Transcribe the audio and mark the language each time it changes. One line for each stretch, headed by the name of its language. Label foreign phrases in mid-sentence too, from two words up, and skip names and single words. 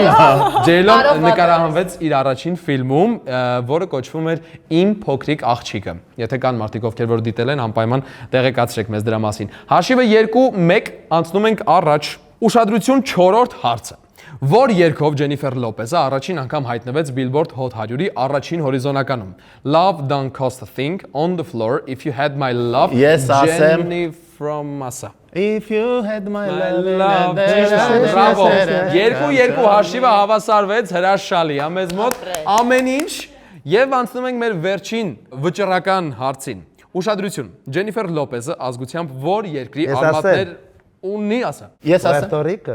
Armenian: Ջեյլոն նկարահանվեց իր առաջին ֆիլմում, որը կոչվում էր Իմ փոքրիկ աղջիկը։ Եթե կան մարդիկ, ովքեր որ դիտել են, անպայման տեղեկացրեք մեզ դրա մասին։ Հաշիվը 2-1 անցնում ենք առաջ։ Ուշադրություն 4-րդ հարցը։ Որ երգով Ջենիֆեր Լոպեսը առաջին անգամ հայտնվեց Billboard Hot 100-ի առաջին հորիզոնականում։
English: Love don't cost a thing on the floor if you had my love.
Armenian: Ես ասեմ
English: from Massa. If you had my love.
Armenian: Բրավո։ 2-2 հաշիվը հավասարվեց հրաշալի, մեզ մոտ ամեն ինչ եւ անցնում ենք մեր վերջին վճռական հարցին։ Ուշադրություն։ Ջենիֆեր Լոպեսը ազգությամբ որ երկրի արմատներ ունի ասա։ Ես ասեմ։ Puerto Rico։